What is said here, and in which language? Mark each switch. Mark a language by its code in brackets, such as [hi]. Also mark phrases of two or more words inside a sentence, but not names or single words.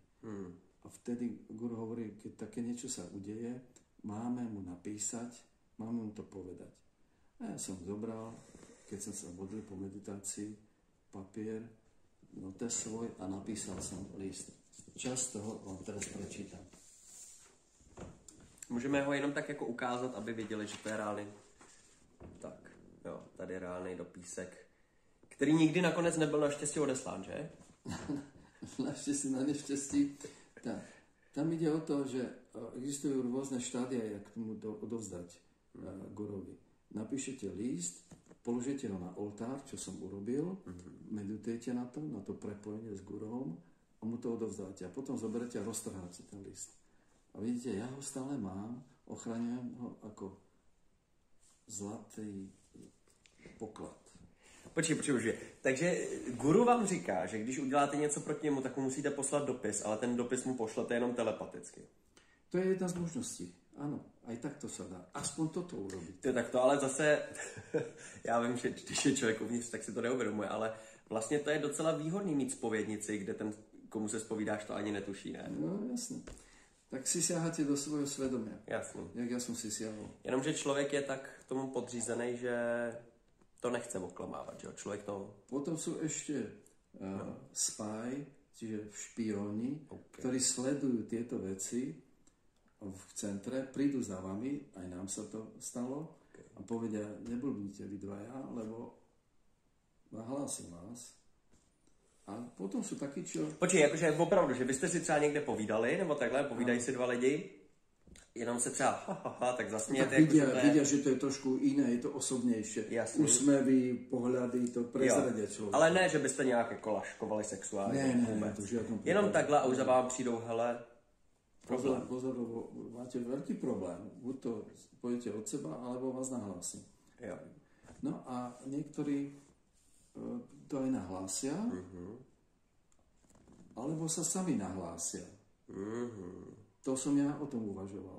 [sk] A vtedy Guru hovorí, keď také niečo sa udeje, máme mu napísať, máme mu to povedať. A ja som zobral, keď som sa modlil po meditácii, papier, notes svoj a napísal som list. Čas toho vám teraz prečítam. [cs] Můžeme ho jenom tak jako ukázat, aby věděli, že to je reálný. Tak, jo, tady je reálný dopísek, který nikdy nakonec nebyl naštěstí odeslán, že? [sk] Naštěstí na neštěstí. Tak, tam ide o to, že existujú rôzne štádia, jak tomu odovzdať Gurovi. Napíšete list, položíte ho na oltár, čo som urobil, meditujete na to prepojenie s Gurom a mu to odovzdáte. A potom zoberete a roztrháte ten list. A vidíte, ja ho stále mám, ochraňujem ho ako zlatý poklad. [cs] Počkej. Takže Guru vám říká, že když uděláte něco proti němu, tak mu musíte poslat dopis, ale ten dopis mu pošlete jenom telepaticky. [sk] To je jedna z možností. Áno, aj takto sa dá. Aspoň toto urobiť. [cs] To je takto, ale zase, já vím, že když je člověk uvnitř, tak si to neuvědomuje, ale vlastně to je docela výhodný mít zpovědnici, kde ten, komu se zpovídáš, to ani netuší, ne? No, [sk] jasne. Tak si siahate do svojho svedomia. [cs] Jasný. [sk] Jak ja som si siahol. [cs] Jenomže člověk je tak tomu podřízený, že to nechce oklamávat, že jo? Člověk to... [sk] Potom sú ešte spy, čiže špioni, ktorí sledujú tieto veci v centre, prídu za vami, aj nám sa to stalo, a povedia, neblbnite vy dvaja, lebo nahlásim vás. A potom sú takí, čo... [cs] Počkej, jakože opravdu, že byste si třeba někde povídali, nebo takhle, povídají si dva lidi, jenom se třeba tak zasmějete. [sk] Tak vidia, že to je trošku iné, je to osobnější. Úsmevy, pohľady, to prezradia člověka. [cs] Ale ne, že byste nějak jako laškovali sexuálně. [sk] Ne, to žiadnom. [cs] Jenom takhle a už za vám přijdou, hele, [sk] Pozor, máte veľký problém. Buď to pôjdete od seba, alebo vás nahlásim. [cs] Jo. [sk] No a niektorí to aj nahlásia, alebo sa sami nahlásia. To som ja o tom uvažoval.